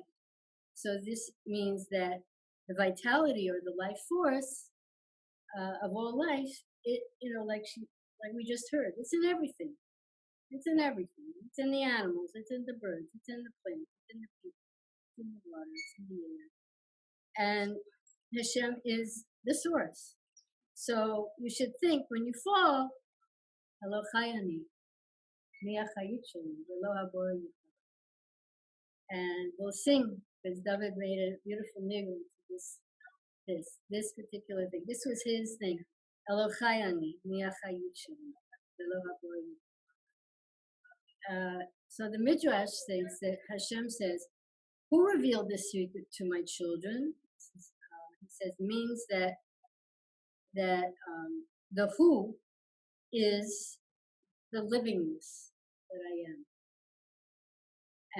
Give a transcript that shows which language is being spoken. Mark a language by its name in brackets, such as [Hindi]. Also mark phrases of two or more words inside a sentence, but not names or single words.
[English] So this means that the vitality or the life force of all life, like we just heard, it's in everything. It's in everything. It's in the animals. It's in the birds. It's in the plants. It's in the people. It's in the water. It's in the air. And Hashem is the source. So you should think when you fall, [Hebrew] הלא חייני, מי החיות שלי, ולא הבור יחבא. [English] And we'll sing, because David made a beautiful nigun to this particular thing. This was his thing. [Hebrew] הלא חייני, מי החיות שלי, ולא הבור יחבא. [English] So the Midrash thinks that Hashem says, who revealed this secret to my children? He says, means that the who is the livingness that I am.